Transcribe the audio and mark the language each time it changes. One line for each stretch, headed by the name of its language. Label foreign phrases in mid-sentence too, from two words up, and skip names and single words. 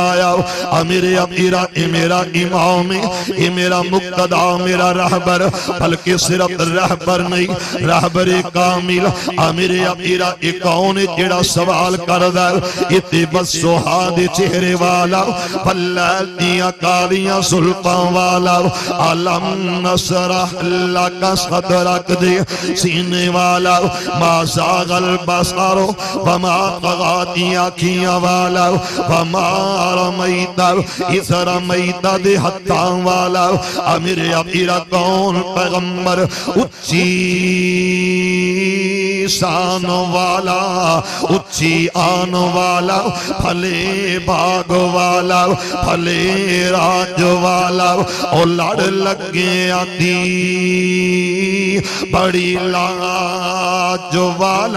Punjabi: آ میرے امیرا، اے میرا امام، اے میرا مقتدا، میرا رہبر، بلکہ صرف رہبر نہیں، رہبر کامل. آ میرے امیرا، اے کون جیڑا سوال کردا? اتے بس سوہادے چہرے والا، فللیل دیاں کالیاں زلفاں والا,
Arabic: ألم نشرح لك صدرك
Punjabi: دے سینے والا,
Arabic: ما زاغ البصر وما طغى
Punjabi: اکھیاں والا,
Arabic: وما رميت إذ رميت
Punjabi: دے ہتھاں والا. امیرے امیرا کون پیغمبر? اچی شان والا، اچی آن والا، پھلے باغ والا، پھلے راج والا، او لڑ لگے آتی بڑی لاج والا.